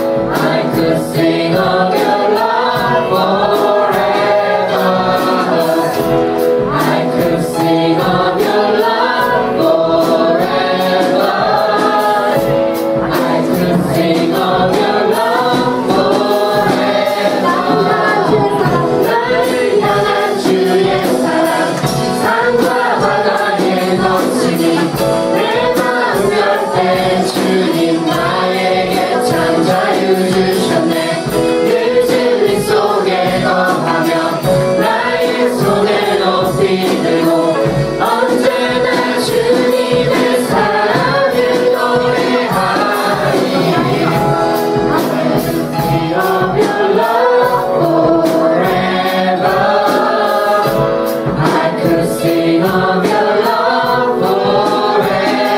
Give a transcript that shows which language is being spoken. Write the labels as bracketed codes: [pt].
[en] I could sing of your love forever. I could sing of your love forever. I could sing of your love forever. [ko] 나를 향한 주의 사랑, 산과 바다에 넘치니 내 마음 열 때 주님 나에게 참 자유 주셨네. 늘 진리 속에 거하며 나의 손을 높이 들고 언제나 주님의 사랑을 노래하리. [en] I could sing of your love forever. I could sing of your love forever.